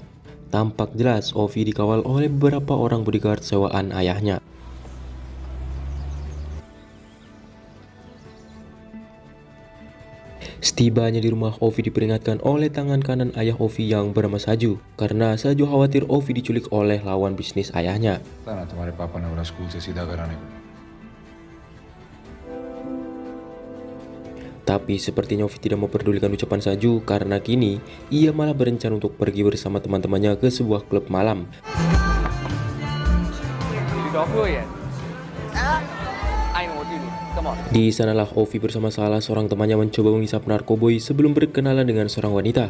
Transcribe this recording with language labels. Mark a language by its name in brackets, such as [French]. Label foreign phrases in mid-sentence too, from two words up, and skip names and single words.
[Indonesian] Tampak jelas Ovi dikawal oleh beberapa orang bodyguard sewaan ayahnya. Setibanya di rumah, Ovi diperingatkan oleh tangan kanan ayah Ovi yang bernama Saju, karena Saju khawatir Ovi diculik oleh lawan bisnis ayahnya. [Hindi] था ना तुम्हारे पापा ने बोला स्कूल से सीधा कराने को। [Indonesian] Tapi sepertinya Ovi tidak memperdulikan ucapan Saju, karena kini ia malah berencana untuk pergi bersama teman-temannya ke sebuah klub malam. Di sanalah Ovi bersama salah seorang temannya mencoba menghisap narkoboy sebelum berkenalan dengan seorang wanita.